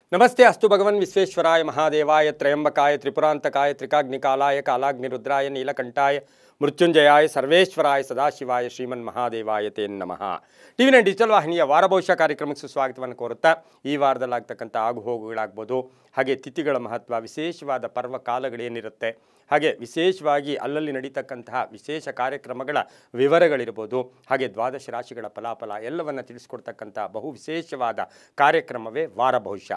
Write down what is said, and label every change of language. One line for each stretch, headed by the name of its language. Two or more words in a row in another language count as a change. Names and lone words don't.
Sanskrit: नमस्ते अस्तु भगवन् विश्वेश्वराय महादेवाय त्रयंबकाय त्रिपुरांतकाय त्रिकाग्निकालाय कालाग्निरुद्राय नीलकंठाय मृत्युंजयाय सर्वेश्वराय सदाशिवाय श्रीमन् महादेवाय ते नमः।
Kannada: ಟಿವಿ9 ಡಿಜಿಟಲ್ ವಾಹಿನಿಯ ವಾರಭವಿಷ್ಯ ಕಾರ್ಯಕ್ರಮಕ್ಕೆ ಸುಸ್ವಾಗತವನ್ನು ಕೋರುತ್ತಾ ಈ ವಾರದಲ್ಲಾಗ್ತಕ್ಕಂಥ ಆಗುಹೋಗುಗಳಾಗ್ಬೋದು, ಹಾಗೆ ತಿಥಿಗಳ ಮಹತ್ವ, ವಿಶೇಷವಾದ ಪರ್ವ ಕಾಲಗಳೇನಿರುತ್ತೆ, ಹಾಗೆ ವಿಶೇಷವಾಗಿ ಅಲ್ಲಲ್ಲಿ ನಡೀತಕ್ಕಂತಹ ವಿಶೇಷ ಕಾರ್ಯಕ್ರಮಗಳ ವಿವರಗಳಿರ್ಬೋದು, ಹಾಗೆ ದ್ವಾದಶ ರಾಶಿಗಳ ಫಲಾಫಲ ಎಲ್ಲವನ್ನು ತಿಳಿಸ್ಕೊಡ್ತಕ್ಕಂಥ ಬಹು ವಿಶೇಷವಾದ ಕಾರ್ಯಕ್ರಮವೇ ವಾರಭವಿಷ್ಯ।